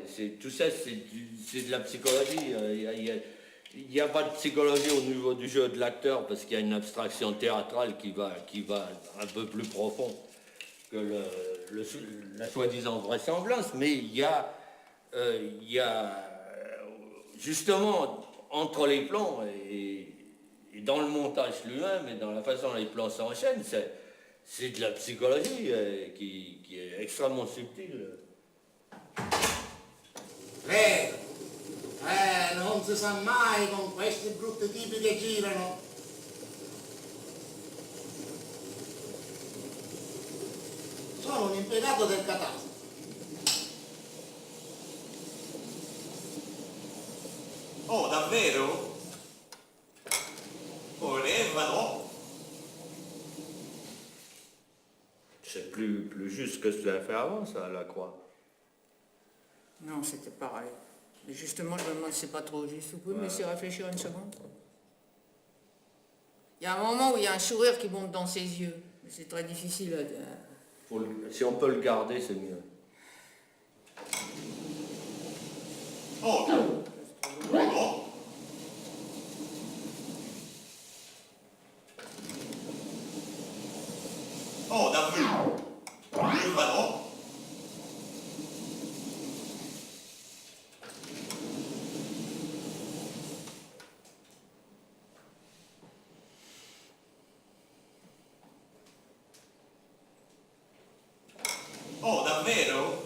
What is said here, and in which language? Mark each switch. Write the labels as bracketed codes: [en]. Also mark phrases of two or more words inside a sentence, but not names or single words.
[fr] Tout ça, c'est de la psychologie. Il n'y a pas de psychologie au niveau du jeu de l'acteur, parce qu'il y a une abstraction théâtrale qui va un peu plus profond que la soi-disant vraisemblance, mais il y a justement entre les plans et dans le montage lui-même et dans la façon dont les plans s'enchaînent, c'est de la psychologie qui est extrêmement subtile. [it] Prego, non si sa mai con questi brutti tipi che girano. Sono un impiegato del catasto. Oh, davvero? Volevano? [fr] C'est plus juste que ce que tu as fait avant, ça, à la croix. Non, c'était pareil. Mais justement, je me demande si c'est pas trop juste. Vous pouvez me laisser réfléchir une seconde? Il y a un moment où il y a un sourire qui monte dans ses yeux. Mais c'est très difficile à dire. Si on peut le garder, c'est mieux. [it] Oh, no. Oh, davvero? Volevano? Oh, davvero?